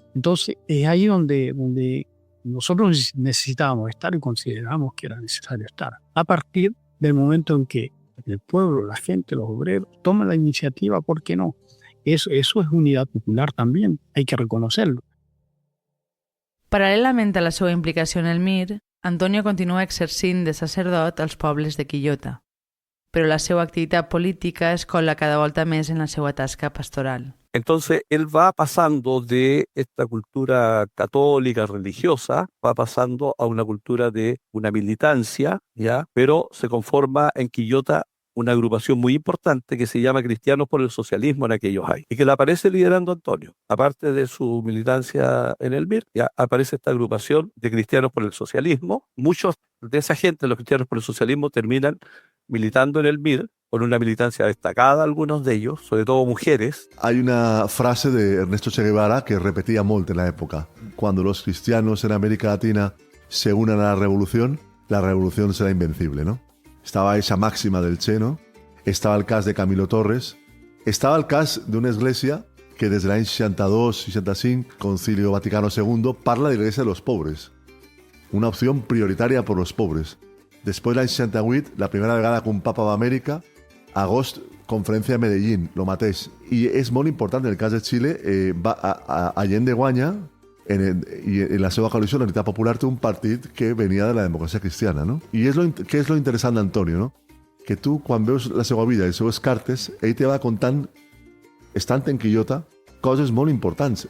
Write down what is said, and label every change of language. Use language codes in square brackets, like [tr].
[es] Entonces, es ahí donde nosotros necesitábamos estar y consideramos que era necesario estar. A partir del momento en que el pueblo, la gente, los obreros, toman la iniciativa, ¿por qué no? Eso es unidad popular también, hay que reconocerlo. [ca] Paral·lelament a la seva implicació en el MIR, Antonio continua exercint de sacerdot als pobles de Quillota, però la seva activitat política es cola cada volta més en la seva tasca pastoral. [es] Entonces, él va pasando de esta cultura católica, religiosa, va pasando a una cultura de una militancia, ¿ya? Pero se conforma en Quillota una agrupación muy importante que se llama Cristianos por el Socialismo en aquellos años y que la aparece liderando Antonio. Aparte de su militancia en el MIR, ya aparece esta agrupación de Cristianos por el Socialismo. Muchos de esa gente, los Cristianos por el Socialismo, terminan militando en el MIR, con una militancia destacada, algunos de ellos, sobre todo mujeres. Hay una frase de Ernesto Che Guevara que repetía molt en la época. Cuando los cristianos en América Latina se unan a la revolución será invencible, ¿no? Estaba esa máxima del Che, ¿no? [ca] Estaba el cas de Camilo Torres, estaba el cas d'una església que des de l'any 62-65, Concilio Vaticano II, parla de [es] la Iglesia de los pobres. Una opción prioritaria por los pobres. [ca] Després l'any 68, la primera vegada que un papa va a Amèrica, agost, conferència de Medellín, lo mateix. I és molt important, en el cas de Xile, Allende guanya, i en la seva coalició, la Unitat Popular, té un partit que venia de la democràcia cristiana, no? I què és lo interessant d'Antonio, no? Que tu, quan veus la seva vida i les seves cartes, ell te va contant, estant en Quillota, coses molt importants.